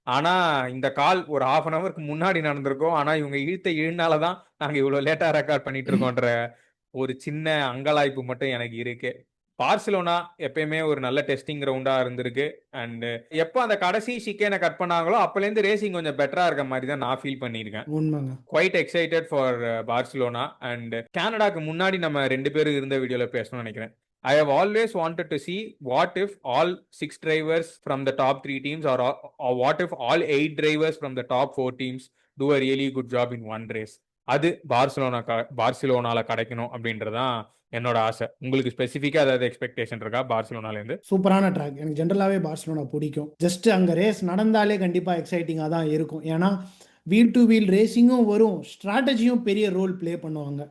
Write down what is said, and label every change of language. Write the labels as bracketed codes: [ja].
[ta] ஆனா இந்த கால் ஒரு 1/2 ஹவருக்கு முன்னாடி நடந்திருக்கோம். ஆனா இவங்க இழுனாலதான் நாங்க இவ்வளவு லேட்டா ரெக்கார்ட் பண்ணிட்டு இருக்கோன்ற ஒரு சின்ன அங்கலாய்ப்பு மட்டும் எனக்கு இருக்கு. பார்சிலோனா எப்பயுமே ஒரு நல்ல டெஸ்டிங் கிரவுண்டா இருந்திருக்கு. அண்ட் எப்போ அந்த கடைசி ஷிக்கேனை கட் பண்ணாங்களோ அப்பலேருந்து ரேசிங் கொஞ்சம் பெட்டரா இருக்க மாதிரி தான் நான் ஃபீல் பண்ணியிருக்கேன். உண்மைங்க. [en] Quite excited for Barcelona. [ta] And கனடாக்கு முன்னாடி நம்ம 2 பேரும் இருந்த வீடியோல பேசணும்னு நினைக்கிறேன். [en] I have always wanted to see what if all 6 drivers from the top 3 teams or what if all 8 drivers from the top 4 teams do a really good job in one race. [ta] அது பார்சிலோனால கிடைக்கணும் அப்படின்றதான் என்னோட ஆசை. உங்களுக்கு ஸ்பெசிஃபிக்கா ஏதாவது expectation இருக்கா பார்சிலோனால இருந்து? சூப்பரான ட்ராக். எனக்கு ஜென்ரலாகவே பார்சிலோனா பிடிக்கும். ஜஸ்ட் அங்கே ரேஸ் நடந்தாலே கண்டிப்பாக எக்ஸைட்டிங்காக தான் இருக்கும். ஏன்னா வீல் டு வீல் ரேசிங்கும் வரும், ஸ்ட்ராட்டஜியும் பெரிய ரோல் ப்ளே பண்ணுவாங்க.